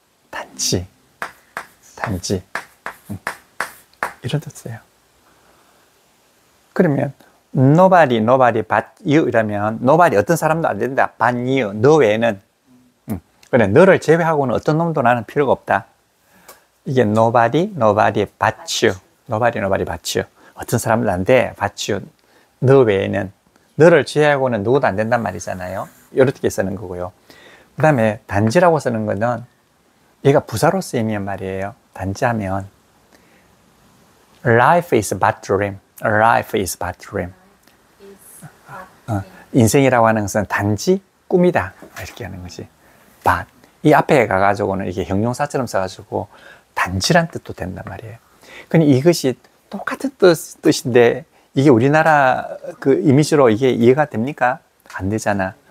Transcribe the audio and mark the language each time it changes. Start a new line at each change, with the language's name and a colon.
Korean: 단지 이런 뜻이에요. 그러면
English: nobody but you
Korean: 이라면 nobody 어떤 사람도 안 된다. but you 너 외에는 그래 너를 제외하고는 어떤 놈도 나는 필요가 없다.
English: 이게 nobody but you nobody but you
Korean: 어떤 사람도 안 돼. but you 너 외에는 너를 제외하고는 누구도 안 된단 말이잖아요. 이렇게 쓰는 거고요. 그 다음에 단지라고 쓰는 거는 얘가 부사로 쓰이면 말이에요. 단지하면
English: life is but dream. life is but dream.
Korean: 인생이라고 하는 것은 단지 꿈이다. 이렇게 하는 것이 but. 이 앞에 가가지고는 이게 형용사처럼 써가지고 단지란 뜻도 된단 말이에요. 근데 이것이 똑같은 뜻인데 이게 우리나라 그 이미지로 이게 이해가 됩니까? 안 되잖아.